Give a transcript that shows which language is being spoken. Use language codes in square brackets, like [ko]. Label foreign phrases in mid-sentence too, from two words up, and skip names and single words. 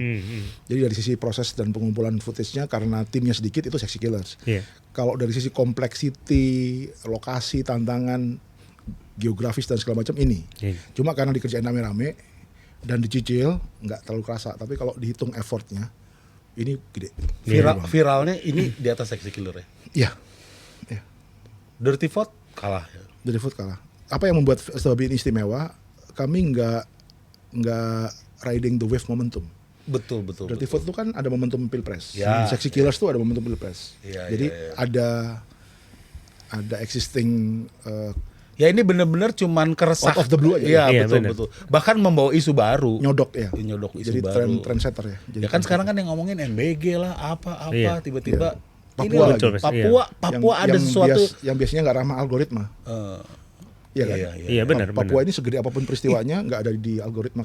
[id] Jadi dari sisi proses dan pengumpulan footage-nya karena timnya sedikit itu Sexy Killers. Kalau dari sisi complexity, lokasi, tantangan, geografis dan segala macam ini. Cuma karena dikerjain rame-rame dan dicicil nggak terlalu kerasa, tapi kalau dihitung effortnya ini gede. Viralnya ini di atas Sexy Killer ya? Iya. Dirty Foot kalah. Dirty Foot kalah. Apa yang membuat Pesta Babi ini istimewa? Kami nggak [en] riding the wave momentum. [id] Betul. Dirty Foot itu kan ada momentum pilpres. Ya. Sexy Killers tuh ada momentum pilpres. Ya, Jadi ya. ada existing Ya ini benar-benar cuman keresah. [en] Out of the blue aja. [id] Iya, Iya, betul bener. betul. Bahkan membawa isu baru. Nyodok ya. Nyodok isu Jadi baru. trendsetter ya. Jadi Ya kan sekarang kan yang ngomongin MBG lah, apa Iya. tiba-tiba ini Papua lagi, lagi. Papua ada sesuatu. yang biasanya nggak ramah algoritma. Iya kan? Iya benar. Papua ini segede apapun peristiwanya nggak ada di algoritma.